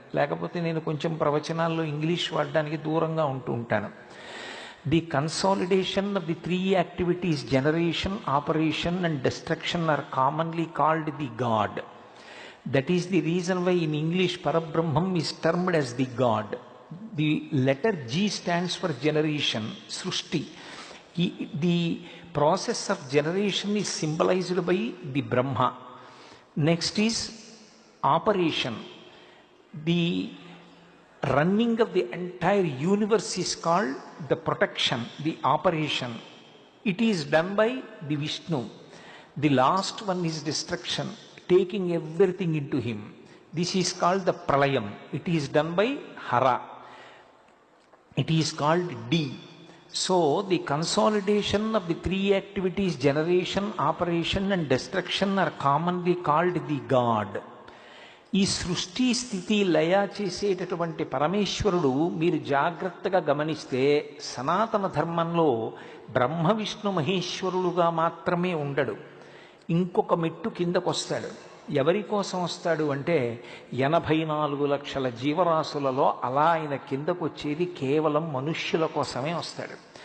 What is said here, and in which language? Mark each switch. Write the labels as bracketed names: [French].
[Telugu] లేకపోతే నేను కొంచెం ప్రవచనాల్లో ఇంగ్లీష్ వాడడానికి దూరంగా ఉంటూ ఉంటాను. [English] The consolidation of the 3 activities generation, operation and destruction are commonly called the god. That is the reason why in English పరబ్రహ్మం is termed as the god. The letter G stands for generation, Srushti. The process of generation is symbolized by the Brahma. Next is operation. The running of the entire universe is called the protection, the operation. It is done by the Vishnu. The last one is destruction, taking everything into him. This is called the Pralayam. It is done by Hara. It is called D. So the consolidation of the 3 activities generation, operation and destruction are commonly called the God. [Telugu] ఈ సృష్టి స్థితి లయ చేసేటటువంటి పరమేశ్వరుడు మీరు జాగ్రత్తగా గమనిస్తే సనాతన ధర్మంలో బ్రహ్మ విష్ణు మహేశ్వరులుగా మాత్రమే ఉండడు. ఇంకొక మెట్టు కిందకొస్తాడు. ఎవరి కోసం వస్తాడు అంటే 84 లక్షల జీవరాశులలో అలా ఆయన కిందకు వచ్చేది కేవలం మనుష్యుల కోసమే వస్తాడు.